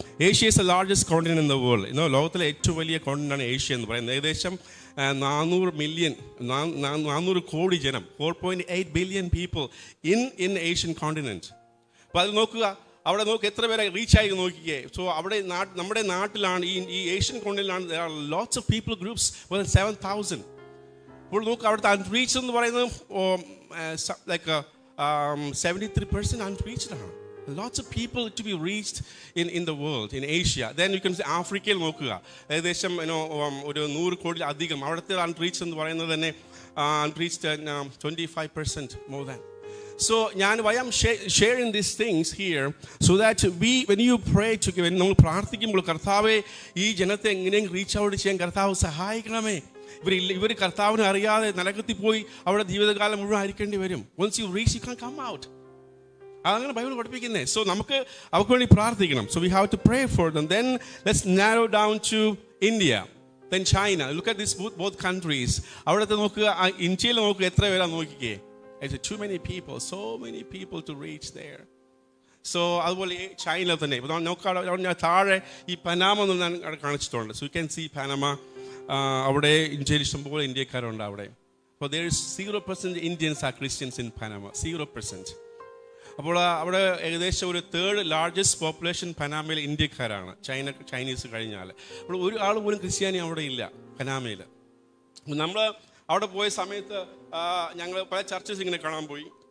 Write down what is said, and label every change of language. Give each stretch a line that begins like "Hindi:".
English: Asia is the largest continent in the world.
Malayalam: ലോകത്തിലെ ഏറ്റവും വലിയ കോണ്ടിനെൻ്റ് ആണ് ഏഷ്യ എന്ന് പറയുന്നത്. ഏകദേശം 400 കോടി ജനം,
English: 4.8 billion people in Asian continent.
Malayalam: അപ്പോൾ അത് നോക്കുക, അവിടെ നോക്കുക എത്ര പേരെ റീച്ചായി നോക്കിക്കേ. സോ അവിടെ നമ്മുടെ നാട്ടിലാണ് ഈ Asian കോണ്ടിലാണ്
English: lots of people groups
Malayalam: 7,000. അപ്പോൾ നോക്കുക അവിടുത്തെ അൺറീച്ച് എന്ന് പറയുന്നത് ലൈക്ക് 73% അൺറീച്ച്ഡ് ആണ്.
English: Lots of people to be reached in the world, in Asia. Then you can say
Malayalam: ആഫ്രിക്കയിൽ നോക്കുക, ഏകദേശം ഒരു 100 കോടി അധികം. അവിടുത്തെ അൺറീച്ച് എന്ന് പറയുന്നത് തന്നെ unreached 25% more than.
English: So why I'm sharing these things here, so that when you pray together, when
Malayalam: നമ്മൾ പ്രാർത്ഥിക്കുമ്പോൾ കർത്താവേ ഈ ജനത്തെ എങ്ങനെയും റീച്ച് ഔട്ട് ചെയ്യാൻ കർത്താവ് സഹായിക്കണമേ. ഇവർ കർത്താവിനെ അറിയാതെ നരകത്തിൽ പോയി അവിടെ ജീവിതകാലം മുഴുവൻ ആയിരിക്കേണ്ടി വരും.
English: Once you reach, you can't come out.
Malayalam: അതങ്ങനെ ബൈബിൾ പഠിപ്പിക്കുന്നത്. സോ നമുക്ക് അവർക്ക് വേണ്ടി പ്രാർത്ഥിക്കണം.
English: So we have to pray for them. Then let's narrow down to India, then China. Look at this both countries.
Malayalam: അവിടുത്തെ നോക്കുക, ഇന്ത്യയിൽ നോക്കുക എത്ര പേരാ നോക്കിക്കേ.
English: Too many people, so many people to reach there.
Malayalam: So അതുപോലെ ചൈന തന്നെ നോക്കുക, താഴെ ഈ പനാമ എന്ന് ഞാൻ കാണിച്ചിട്ടുണ്ട്.
English: So you can see Panama.
Malayalam: അവിടെ ഇന്ത്യയിൽ ഇഷ്ടംപോലെ ഇന്ത്യക്കാരുണ്ട് അവിടെ.
English: അപ്പോൾ there is 0% Indians are Christians in Panama. 0%.
Malayalam: അപ്പോൾ അവിടെ ഏകദേശം ഒരു 3rd largest പോപ്പുലേഷൻ പനാമയിൽ ഇന്ത്യക്കാരാണ്, ചൈനീസ് കഴിഞ്ഞാൽ. അപ്പോൾ ഒരു ആൾ പോലും ക്രിസ്ത്യാനി അവിടെ ഇല്ല പനാമയിൽ. നമ്മൾ അവിടെ പോയ സമയത്ത് ഞങ്ങൾ പല ചർച്ചസ് ഇങ്ങനെ കാണാൻ പോയി.